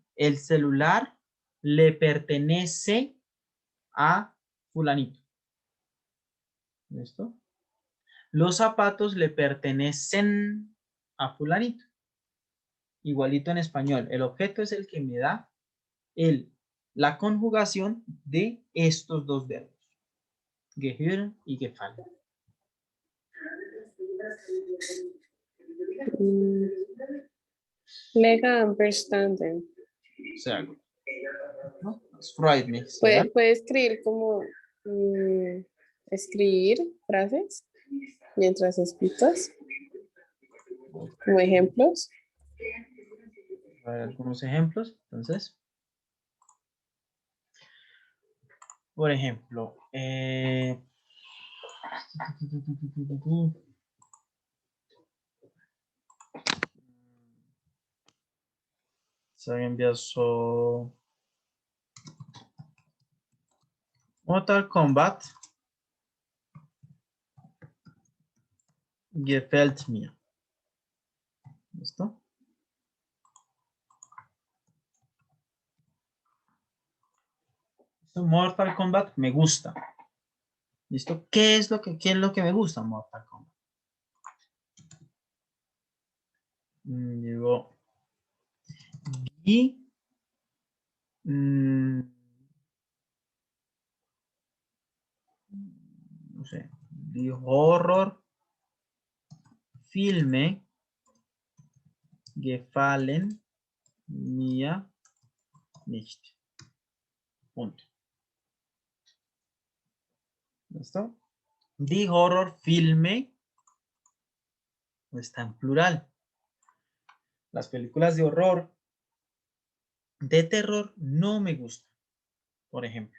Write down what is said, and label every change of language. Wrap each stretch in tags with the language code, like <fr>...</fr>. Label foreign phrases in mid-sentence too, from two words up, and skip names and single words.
<es>El celular le pertenece a fulanito. ¿Listo? Los zapatos le pertenecen a fulanito. Igualito en español. El objeto es el que me da la conjugación de estos dos verbos.</es> <de>Gehören y gefallen. Mega verstanden. Sehr gut. ¿No? Es freut mich sehr.</de> <es>Puede escribir como escribir frases mientras explicas, como ejemplos. A ver, algunos ejemplos. Entonces, por ejemplo,</es> <de>sagen wir so, Mortal Kombat gefällt mir.</de> <es>¿Listo? Mortal Kombat me gusta. ¿Listo? ¿Qué es lo que me gusta Mortal Kombat? Digo, y no sé,</es> <de>die Horror Filme gefallen mir nicht.</de> <es>Punto. ¿Listo?</es> <de>Die Horrorfilme</de> <es>está en plural. Las películas de horror, de terror, no me gustan, por ejemplo.</es>